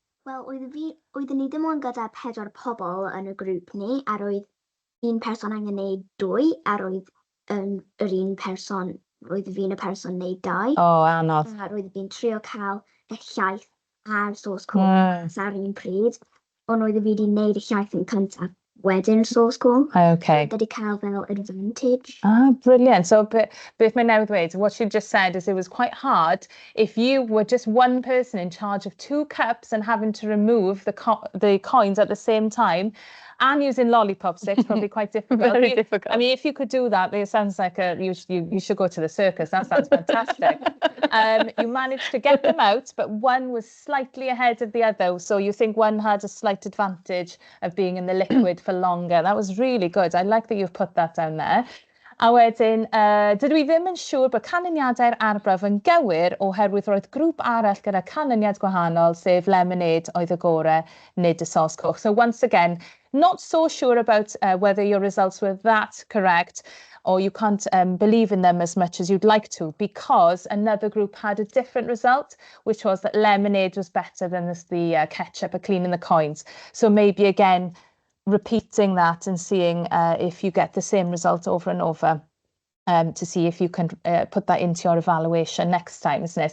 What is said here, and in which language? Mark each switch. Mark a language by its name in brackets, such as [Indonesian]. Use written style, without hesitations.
[Welsh] Wel, oeddwn ni dim ond gyda 4 pobl yn y grŵp ni, a roedd un person angen neud 2, a roedd yr un person, roedd fi'n y person neud 2. O, anodd. A roedd fi'n trio cael y llaeth a'r sos coch ar un pryd, ond oedd fi wedi neud y llaeth yn cyntaf wedyn sos coch. [English] Okay. [Welsh] Wedi cael fel advantage. [English] Ah, brilliant. So, [Welsh] beth mae newydd dweud, [English] what you just said is it was quite hard if you were just one person in charge of 2 cups and having to remove the coins at the same time. And using lollipop sticks, probably quite difficult. Very difficult. I mean, if you could do that, it sounds like you should go to the circus. That sounds fantastic. You managed to get them out, but one was slightly ahead of the other. So you think one had a slight advantage of being in the liquid for longer. That was really good. I like that you've put that down there. [Welsh] A wedyn, dydw I ddim yn siŵr bod canlyniadau'r arbrawf yn gywir oherwydd roedd grŵp arall gyda canlyniad gwahanol, sef lemonade oedd y gorau, nid y sos coch. [English] So once again, not so sure about whether your results were that correct, or you can't believe in them as much as you'd like to, because another group had a different result, which was that lemonade was better than the ketchup at cleaning the coins. So maybe again, repeating that and seeing if you get the same result over and over, to see if you can put that into your evaluation next time, isn't it?